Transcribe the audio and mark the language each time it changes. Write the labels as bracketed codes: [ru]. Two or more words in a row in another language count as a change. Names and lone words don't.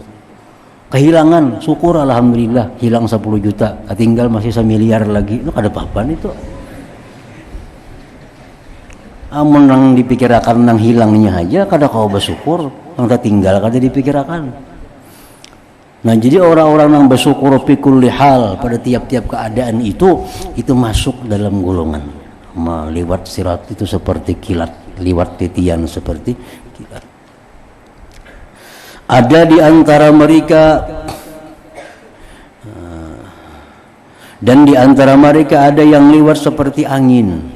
[id] Kehilangan, syukur alhamdulillah hilang 10 juta, tinggal masih 1 miliar lagi. Itu ada apa-apaan itu? [bjn] Amun yang dipikirkan yang hilangnya aja kada kau bersyukur, yang tertinggal kada dipikirkan. [id] Nah jadi orang-orang yang bersyukur [ar] في كل حال [id] pada tiap-tiap keadaan itu masuk dalam golongan lewat sirat itu seperti kilat, lewat titian seperti kilat. Ada di antara mereka dan di antara mereka ada yang lewat seperti angin.